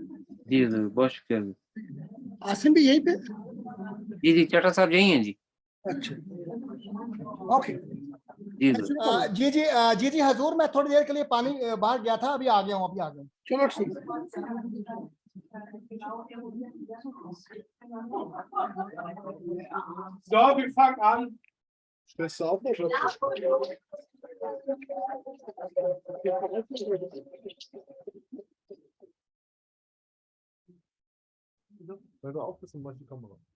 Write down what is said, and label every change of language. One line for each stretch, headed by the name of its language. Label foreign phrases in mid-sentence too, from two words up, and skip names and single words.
Urdu: جی حضور، بہت شکریہ حضور. आसिम بھی یہیں پہ? جی جی، चटा صاحب یہی ہیں جی। اچھا، اوکے. جی حضور. جی جی جی جی حضور، میں تھوڑی دیر کے لیے پانی باہر گیا تھا، ابھی آ گیا ہوں، ابھی آ گیا ہوں. چلو ٹھیک ہے.
German: So, wir fangen an. Stellst du auf oder? Hör doch auf, das ist die Kamera.